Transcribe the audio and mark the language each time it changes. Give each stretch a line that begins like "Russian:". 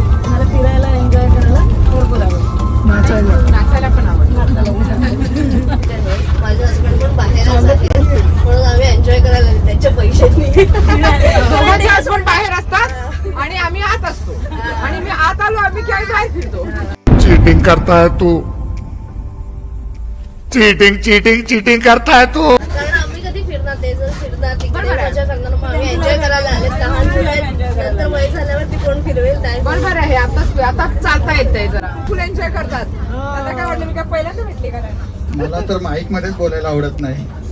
Marathi: मला फिरायला एन्जॉय करायला भरपूर आवडतं. नाचायला पण आवडतं. माझे हसबंड पण बाहेर असतात म्हणून आम्ही एन्जॉय करायला त्यांच्या पैशांनी. दोघांचे हसबंड बाहेर असतात आणि आम्ही आत असतो. आणि मी आत आलो, आम्ही काय बाहेर फिरतो.
Hindi: चीटिंग करता है तू, चीटिंग करता है तू.
Marathi: कारण आम्ही कधी फिरणार, ते जर फिरणार तिकडे बरोबर आहे. मजा करणार, मग आम्ही एन्जॉय करायला आले. लहान मुलं आहेत, नंतर वय झाल्यावर ती कोण फिरवेल काय. बरोबर आहे. आता चालता येतंय जरा. फुल एन्जॉय करतात. आता काय वाटलं, मी काय पहिल्यांदा भेटली का नाही? मला तर माईक मध्येच बोलायला आवडत नाही.